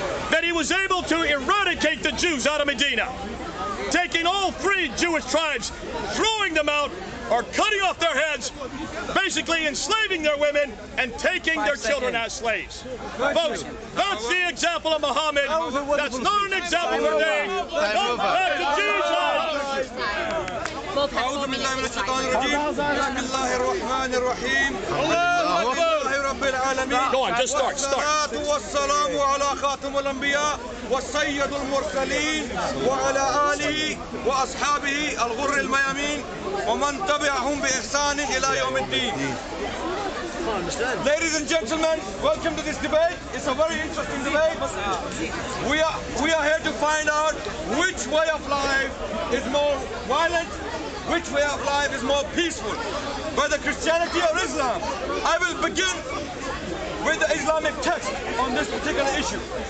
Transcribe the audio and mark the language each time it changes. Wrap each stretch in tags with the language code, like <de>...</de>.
<en>that he was able to eradicate the Jews out of Medina, taking all 3 Jewish tribes, throwing them out, or cutting off their heads, basically enslaving their women and taking their children as slaves. Folks, that's the example of Muhammad. That's not an example today. Come back to Jesus.</en> <ar>أعوذ بالله من الشيطان الرجيم. بسم الله الرحمن الرحيم. الحمد لله رب العالمين.</ar> <en>Go on, just start.</en> <ar>والصلاة والسلام على خاتم الأنبياء والسيد المرسلين وعلى آله وأصحابه الغر الميامين ومن تبعهم بإحسان إلى يوم الدين.</ar> <en>Ladies and gentlemen, welcome to this debate. It's a very interesting debate. We are here to find out which way of life is more violent, which way of life is more peaceful, whether Christianity or Islam. I will begin with the Islamic text on this particular issue.</en>